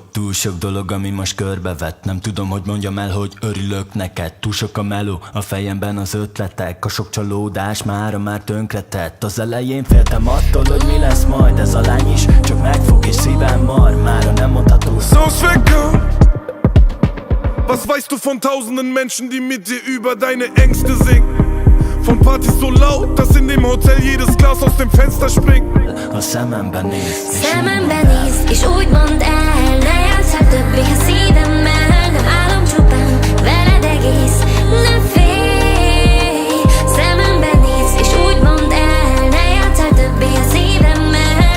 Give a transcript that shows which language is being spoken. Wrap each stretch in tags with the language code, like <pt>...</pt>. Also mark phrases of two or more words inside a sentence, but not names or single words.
<hu>Túl sok dolog, ami most körbevet. Nem tudom, hogy mondjam el, hogy örülök neked. Túl sok a meló, a fejemben az ötletek. A sok csalódás mára már tönkretett. Az elején féltem attól, hogy mi lesz majd. Ez a lány is csak megfog és szívem mar. Mára nem mondható.</hu> <de>Songs wegkommen. Was weißt du von tausenden Menschen, die mit dir über deine Ängste singen? Von Partys so laut, dass in dem Hotel jedes Glas aus dem Fenster springt.</de> <hu>A szemembe néz, és Szemembe néz, és úgy mondd el. Ne játsszál többé a szívemmel. Nem álom csupán, veled egész. Ne félj. Szemembe néz, és úgy mondd el. Ne játsszál többé a szívemmel.</hu>